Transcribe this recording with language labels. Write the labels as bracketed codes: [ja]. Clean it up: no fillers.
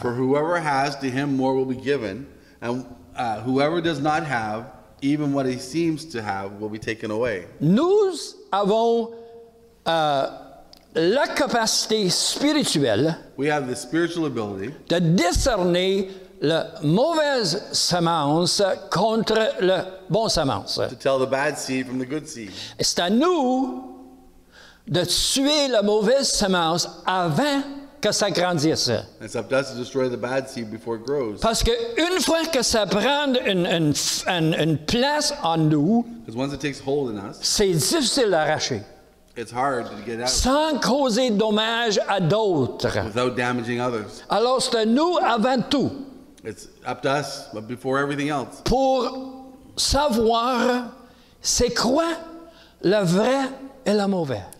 [en] for whoever has, to him more will be given, and whoever does not have, even what he seems to have, will be taken away. [fr] Nous avons la capacité spirituelle [en] We have the spiritual ability [fr] de discerner la mauvaise semence contre la bonne semence. [en] to tell the bad seed from the good seed. [fr] Et c'est à nous de tuer la mauvaise semence avant que ça grandisse. [en] And it's up to us to destroy the bad seed before it grows. [fr] Parce qu'une fois que ça prend une place en nous, [en] Because once it takes hold in us, [fr] c'est difficile d'arracher, [en] it's hard to get out [fr] sans causer de dommages à d'autres. [en] without damaging others. [fr] Alors c'est à nous avant tout [en] It's up to us, but before everything else, [fr] pour savoir c'est quoi le vrai et le mauvais.